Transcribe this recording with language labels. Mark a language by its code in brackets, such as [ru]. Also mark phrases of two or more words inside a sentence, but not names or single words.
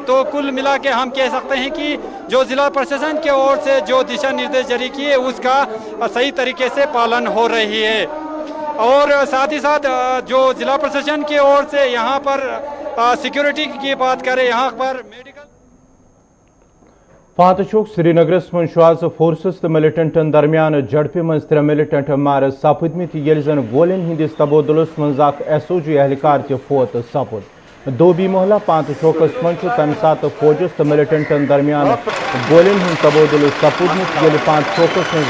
[ur] تو کل ملا کے ہم کہہ سکتے ہیں کہ جو ضلع پرشاسن کی اور سے جو دشا نردیش جاری کیے اس کا صحیح طریقے سے پالن ہو رہی ہے، اور ساتھ ہی ساتھ جو ضلع پرشاسن کی اور سے یہاں پر سیکیورٹی کی بات کریں، یہاں پر میڈیکل [ks] پانچ چوک سری نگرس من آز فورسز تو ملٹنٹن درمیان جھڑپہ مز 3 ملٹنٹ مار سپدمت یل زن گولین ہندس تبادلس مز اخ SOG اہلکار تہ فوت سپد۔ دوبی محلہ پانچ چوکس من تمہ سات فوجس تو ملٹنٹن درمیان گولین ہند تبادل سپدمت یل پانچ چوکس مز